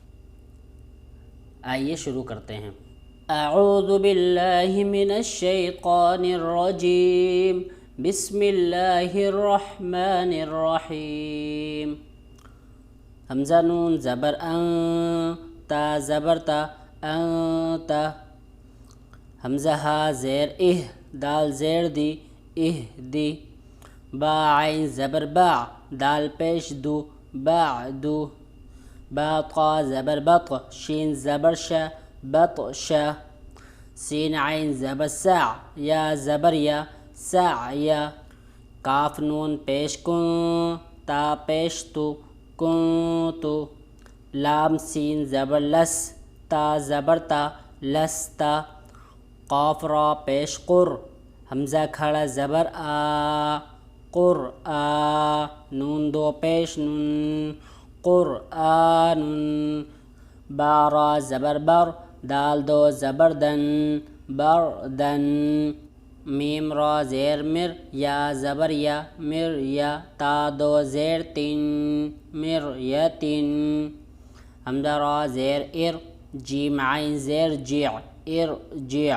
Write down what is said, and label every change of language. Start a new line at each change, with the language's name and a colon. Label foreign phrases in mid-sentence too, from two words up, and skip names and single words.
Urdu: آئیے شروع کرتے ہیں۔
Arabic: اعوذ باللہ من الشیطان الرجیم، بسم اللہ الرحمن الرحیم۔
Urdu: حمزہ نون زبر ان، تا زبر تا، انت۔ حمزہ ہا زیر اہ، دال زیر دی، اہ دی۔ با عین زبر با، دال پیش دو، بعدو۔ با طا زبر بط، شین زبر شا، بطش۔ سین عین زبر سع، یا زبر یا، سعیا۔ کاف نون پیش کن، تا پیش تو، کنتو۔ لام سین زبر لس، تا زبر تا، لستا۔ قاف را پیش قر، حمزہ کھڑا زبر آ، قرآ۔ نون 2 پیش نون، قرآن۔ با را زبر بر، دال 2 زبر دن، بردن۔ میم را زیر مر، یا زبر یا، مریا۔ تا 2 زیر تن، مریتن۔ حمزہ را زیر ار، جیم عین زیر جع، ارجع۔